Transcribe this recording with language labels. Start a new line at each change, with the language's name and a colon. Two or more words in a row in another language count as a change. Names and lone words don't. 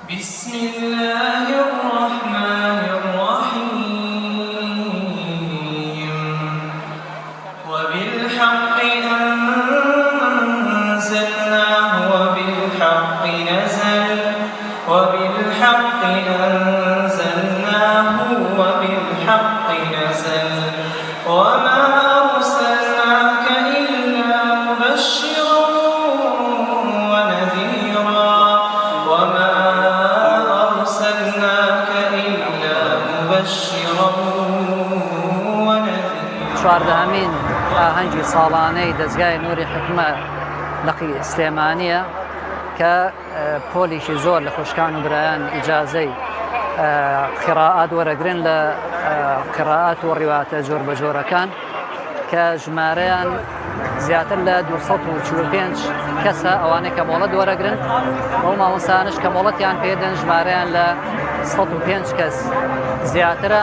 Arabic: بسم الله الرحمن الرحيم وبالحق أنزلناه وبالحق نزل وبالحق أنزلناه وبالحق نزل وما أرسلناك إلا مبشرا ونذيرا وما أرسلناك إلا مبشرا ونذيرا.
Central Kurdish: چواردەهەمین ئاهەنگی ساڵانەی دەستگای نووری حکمە لەقی سلێمانیە کە پۆلیشی زۆر لە خوشکان و برایان ئیجازەی قیراءات وەرەگرن لە قیراءات و ڕیواتە جۆر بە جۆرەکان کە ژمارەیان زیاتر لە 245 کەسە ئەوانەی کە مۆڵەت وەرەگرن ئەو مامۆستانش کە مۆڵەتیان پێدەن ژمارەیان لە 105 کەس زیاترە.